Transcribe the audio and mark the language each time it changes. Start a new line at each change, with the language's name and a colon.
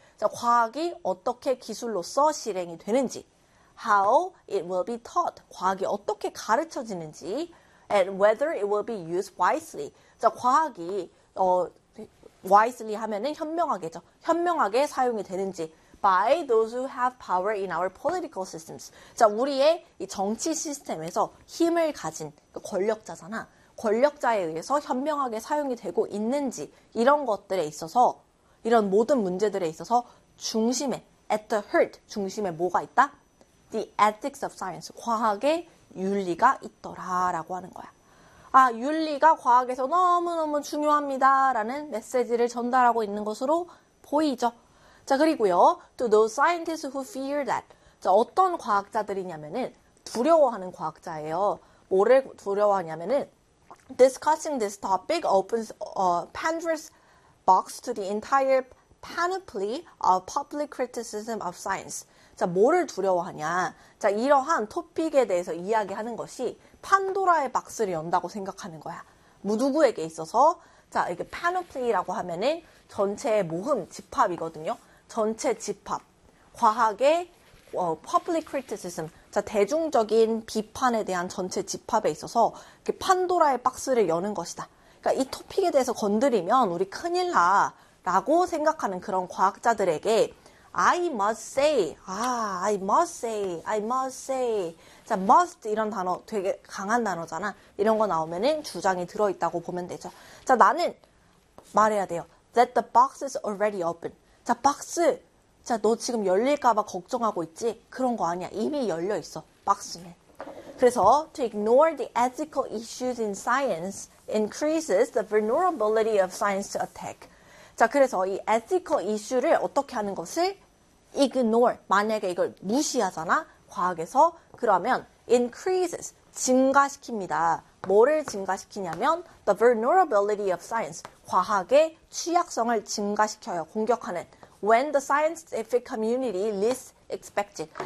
Korean: 자, 과학이 어떻게 기술로서 실행이 되는지,
English: How it will be taught.
Korean: 과학이 어떻게 가르쳐지는지,
English: and whether it will be used wisely.
Korean: 자, 과학이 wisely 하면은 현명하게죠. 현명하게 사용이 되는지.
English: By those who have power in our political systems.
Korean: 자, 우리의 이 정치 시스템에서 힘을 가진 권력자잖아. 권력자에 의해서 현명하게 사용이 되고 있는지. 이런 것들에 있어서, 이런 모든 문제들에 있어서 중심에,
English: at the heart,
Korean: 중심에 뭐가 있다?
English: The ethics of science.
Korean: 과학의 윤리가 있더라라고 하는 거야. 아, 윤리가 과학에서 너무너무 중요합니다라는 메시지를 전달하고 있는 것으로 보이죠. 자, 그리고요.
English: To those scientists who fear that.
Korean: 자, 어떤 과학자들이냐면은 두려워하는 과학자예요. 뭐를 두려워하냐면은
English: discussing this topic opens a Pandora's box to the entire panoply of public criticism of science.
Korean: 자, 뭐를 두려워하냐? 자, 이러한 토픽에 대해서 이야기하는 것이 판도라의 박스를 연다고 생각하는 거야. 누구에게 있어서? 자, 이게 파노플리라고 하면은 전체의 모흠, 집합이거든요. 전체 집합. 과학의 public criticism. 자, 대중적인 비판에 대한 전체 집합에 있어서 이렇게 판도라의 박스를 여는 것이다. 그러니까 이 토픽에 대해서 건드리면 우리 큰일 나. 라고 생각하는 그런 과학자들에게
English: I must say, 아, I must say, I must say.
Korean: 자, must 이런 단어 되게 강한 단어잖아. 이런 거 나오면은 주장이 들어있다고 보면 되죠. 자, 나는 말해야 돼요.
English: That the box is already open.
Korean: 자, 박스. 자, 너 지금 열릴까봐 걱정하고 있지? 그런 거 아니야. 이미 열려 있어. 박스는. 그래서
English: to ignore the ethical issues in science increases the vulnerability of science to attack.
Korean: 자, 그래서 이 ethical issue를 어떻게 하는 것을 ignore. 만약에 이걸 무시하잖아. 과학에서. 그러면 increases. 증가시킵니다. 뭐를 증가시키냐면
English: the vulnerability of science.
Korean: 과학의 취약성을 증가시켜요. 공격하는.
English: When the scientific community least expected.